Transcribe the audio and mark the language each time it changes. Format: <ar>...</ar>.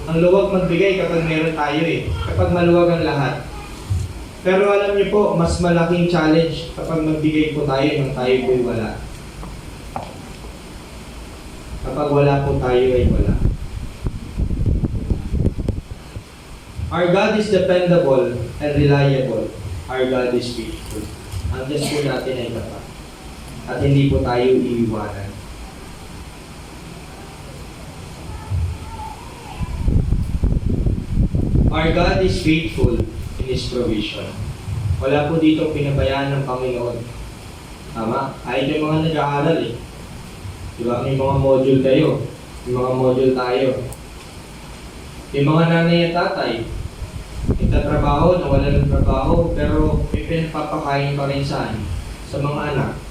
<tl>Ang luwag magbigay kapag meron tayo eh. Kapag maluwag ang lahat. Pero alam niyo po, mas malaking challenge kapag magbigay po tayo nang tayo po'y wala. Kapag wala po tayo ay wala.</tl> <en>Our God is dependable and reliable. Our God is faithful.</en> <tl>Ang Diyos po natin ay tapat. At hindi po tayo iiwanan.</tl> <en>Our God is faithful in His provision.</en> <tl>Wala po dito pinabayaan ng Panginoon. Tama? Kahit yung mga nag-aaral eh. Diba? May mga module kayo. May mga module tayo. Yung mga nanay at tatay, nagtatrabaho, nawala ng trabaho, pero may pinapapakain pa rin saan? Sa mga anak.</tl>